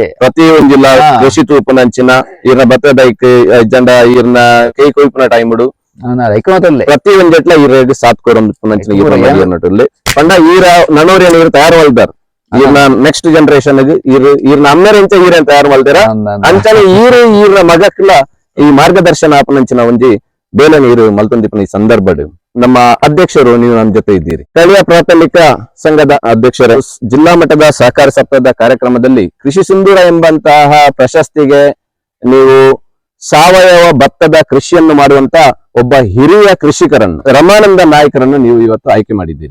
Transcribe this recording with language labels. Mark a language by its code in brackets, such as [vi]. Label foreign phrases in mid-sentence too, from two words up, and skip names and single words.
[tcy] ಪ್ರತಿ ಒಂದ್ ಜಿಲ್ಲಾ ಕೃಷಿ ತೂಪನಂಚಿನ ಈರ್ನ ಭತ್ತದ ಜಂಡ ಈರ್ನ ಕೈ ಕೊಯ್ಪುನ ಟೈಮ್ಡು ಪ್ರತಿ ಒಂದ್ ಎಟ್ಲ ಈರೆಗ್ ಸಾತ್ ಕೊರಂಚಿನ ಈರ್ನ ಪಂಡ ಈರ ನನ್ನೋರ್ ಏನ್ ತಯಾರು ಮಲ್ದಾರ ಈರ್ನ [en] next generation [tcy] ಈರ್ನ ಅಮ್ಮೆರಂಚ ಈರೇನ್ ತಯಾರು ಮಲ್ದಾರ ಅಂಚನೆ ಈರ್ನ ಮಗಕ್ಲ ಈ ಮಾರ್ಗದರ್ಶನ ಆಪನಂಚಿನ ಒಂಜಿ ಬೇಲೆ ನೀರು ಮಲ್ತೊಂದಿಪ್ಪನ ಈ ಸಂದರ್ಭಡ್ [kn] ನಮ್ಮ ಅಧ್ಯಕ್ಷರು ನೀವು ನಮ್ಮ ಜೊತೆ ಇದ್ದೀರಿ. ಸ್ಥಳೀಯ ಪ್ರಾಥಮಿಕ ಸಂಘದ ಅಧ್ಯಕ್ಷರು ಜಿಲ್ಲಾ ಮಟ್ಟದ ಸಹಕಾರ ಸಪ್ತಾಹದ ಕಾರ್ಯಕ್ರಮದಲ್ಲಿ ಕೃಷಿ ಸಿಂಧೂರ ಎಂಬಂತಹ ಪ್ರಶಸ್ತಿಗೆ ನೀವು ಸಾವಯವ ಭತ್ತದ ಕೃಷಿಯನ್ನು ಮಾಡುವಂತ ಒಬ್ಬ ಹಿರಿಯ ಕೃಷಿಕರನ್ನು ರಮಾನಂದ ನಾಯಕರನ್ನು ನೀವು ಇವತ್ತು ಆಯ್ಕೆ ಮಾಡಿದ್ದೀರಿ.